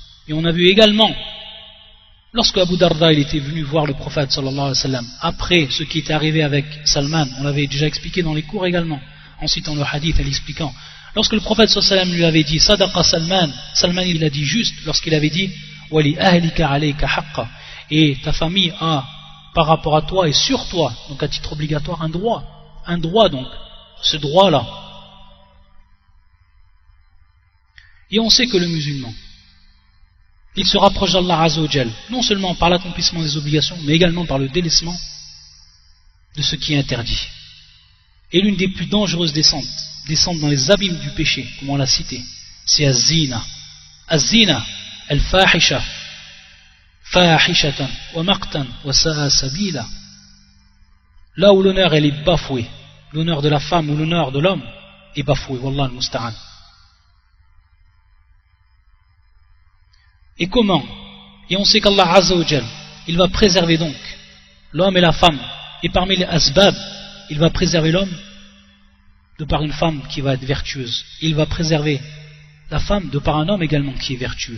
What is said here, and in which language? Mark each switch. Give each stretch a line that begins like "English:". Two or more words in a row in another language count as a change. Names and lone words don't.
French: Et on a vu également, lorsque Abu Darda il était venu voir le prophète
Arabic: صلى الله عليه وسلم,
French: après ce qui était arrivé avec Salman, on l'avait déjà expliqué dans les cours également, en citant le hadith et l'expliquant. Lorsque le prophète
Arabic: صلى الله عليه وسلم
French: lui avait dit
Arabic: صدق سلمان,
French: Salman il a dit juste lorsqu'il avait dit
Arabic: ولأهلك عليك حقا,
French: et ta famille a par rapport à toi et sur toi, donc à titre obligatoire, un droit donc, ce droit-là. Et on sait que le musulman, il se rapproche d'Allah
Arabic: عز وجل,
French: non seulement par l'accomplissement des obligations, mais également par le délaissement de ce qui est interdit. Et l'une des plus dangereuses descentes dans les abîmes du péché, comme on l'a cité, c'est az-zina.
Arabic: الزنا، الفاحشة، فاحشة، ومقتا، وساء سبيلا.
French: Là où l'honneur elle est bafouée, l'honneur de la femme ou l'honneur de l'homme est bafoué,
Arabic: والله المستعان.
French: Et comment? Et on sait qu'Allah
Arabic: عز وجل,
French: il va préserver donc l'homme et la femme, et parmi les asbab, il va préserver l'homme de par une femme qui va être vertueuse, il va préserver la femme de par un homme également qui est vertueux.